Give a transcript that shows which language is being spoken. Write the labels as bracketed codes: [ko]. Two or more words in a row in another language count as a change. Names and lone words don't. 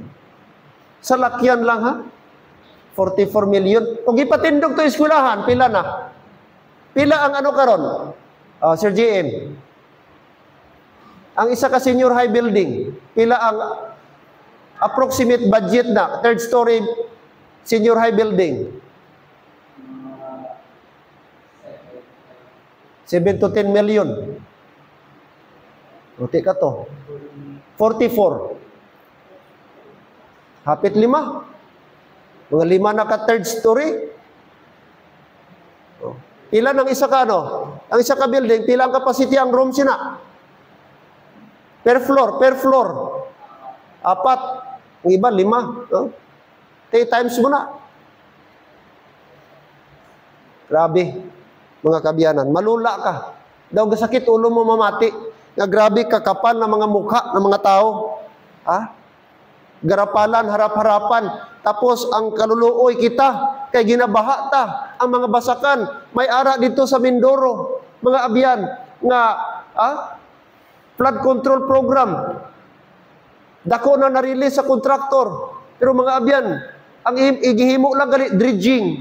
[hil] Salakyan lang ha? 44 million. Kung ipatindog to eskwelahan, pila na? Pila ang ano karon? Sir JM. Ang isa ka [en] senior high building, [hil] pila ang [en] approximate budget [hil] na, [en] third story senior high building? [hil] 7 to 10 million. Buti ka to. 44. Hapit 5. Mga 5 na ka [en] third story. [hil] Pila ng isa ka ano? Ang isa ka building, pila ang capacity ang room sina? [en] Per floor. 4. [hil] Ang iba 5. 3 times mo na. Grabe, mga kabyanan. Malula ka. Daw gasakit ulo mo mamati. [tl] Nga grabe kakapal na mga mukha ng mga tao. Garapalan, harap-harapan. [hil] Tapos ang kaluluoy kita, kay ginabaha ta. Ang mga basakan, [tl] may ara dito [hil] sa Mindoro. Mga abyan, nga, [en] flood control program. [hil] Dako na na-release sa kontraktor. Pero mga abyan, ang igihimo lang gali, dredging.